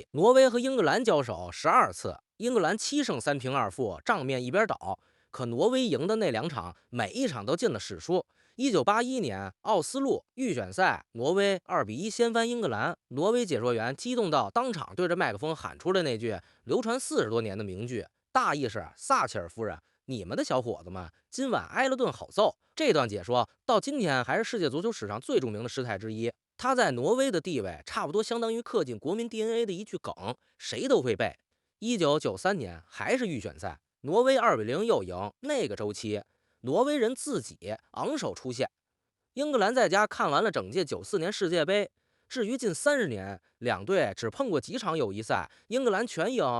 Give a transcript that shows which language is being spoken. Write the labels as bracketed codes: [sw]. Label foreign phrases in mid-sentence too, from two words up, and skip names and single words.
[zh] 挪威和英格蘭交手12次，英格蘭7勝3平2負，賬面一邊倒。可挪威贏的那2場，每一場都進了史書。1981年奧斯陸預選賽，挪威2-1掀翻英格蘭。挪威解說員激動到當場對着麥克風喊出了那句流傳40多年的名句，大意是：撒切爾夫人，你們的小伙子們今晚挨了頓好揍。這段解說到今天還是世界足球史上最著名的失態之一。他在挪威的地位差不多相當於刻進國民 DNA 的一句梗，誰都會背。1993年還是預選賽，挪威2-0又贏。那個週期，挪威人自己昂首出線。英格蘭在家看完了整屆94年世界杯。至於近30年，兩隊只碰過幾場友誼賽，英格蘭全贏。